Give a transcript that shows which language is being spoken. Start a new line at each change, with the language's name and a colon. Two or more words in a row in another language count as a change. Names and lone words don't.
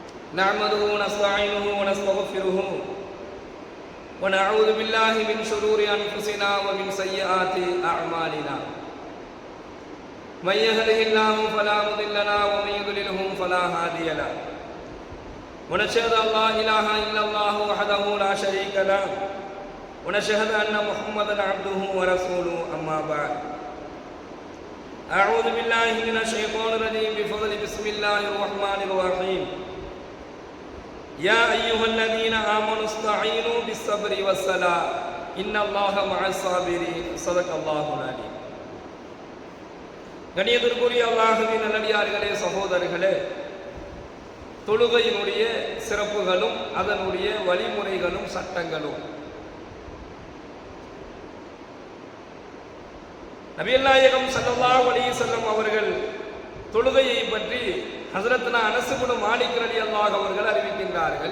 Arabic: نحمده ونستعينه ونستغفره ونعوذ بالله من شرور أنفسنا ومن سيئات أعمالنا من يهده الله فلا مضل له ومن يضلله فلا هادي له ونشهد أن لا إله إلا الله وحده لا شريك له ونشهد أن محمدا عبده ورسوله أما بعد أعوذ بالله من الشيطان الرجيم بفضل بسم الله الرحمن الرحيم يا أيها الذين آمنوا استعينوا بالصبر والصلاة إن الله مع الصابرين صدق الله العليم.
Tamil: கண்ணியத்திற்குரிய அல்லாஹ்வின் நல்லடியார்களே, சகோதரர்களே, தொழுகையினுடைய சிறப்புகளும் அதனுடைய வழிமுறைகளும் சட்டங்களும் நபிகள் நாயகம்
Arabic: صلى الله عليه وسلم
Tamil: அவர்கள் தொழுகையை பற்றி ஹஸரத்னா அனஸ் இப்னு மாலிக் ரலியல்லாஹு அவர்கள் அறிவிக்கின்றார்கள்.